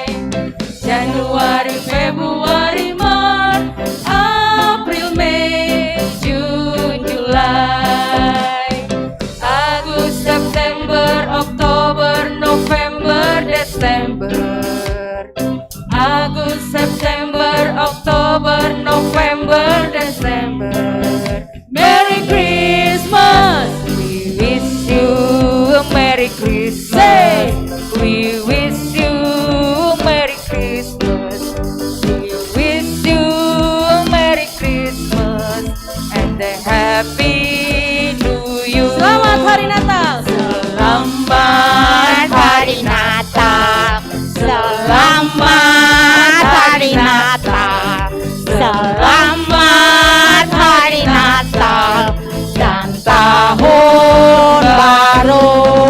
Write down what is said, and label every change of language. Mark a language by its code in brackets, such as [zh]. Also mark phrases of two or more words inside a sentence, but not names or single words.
[id] Januari, Februari, Maret, April, Mei, [en] June, July. [id] Agustus, September, Oktober, November, Desember. Agustus, September, Oktober, November, Desember. [en] Merry Christmas, we wish you a Merry Christmas. We wish you a Merry Christmas. We wish you a Merry Christmas and a Happy New Year. [id] Selamat Hari Natal. Selamat Hari Natal. Selamat Hari Natal. Selamat Hari Natal dan Tahun Baru.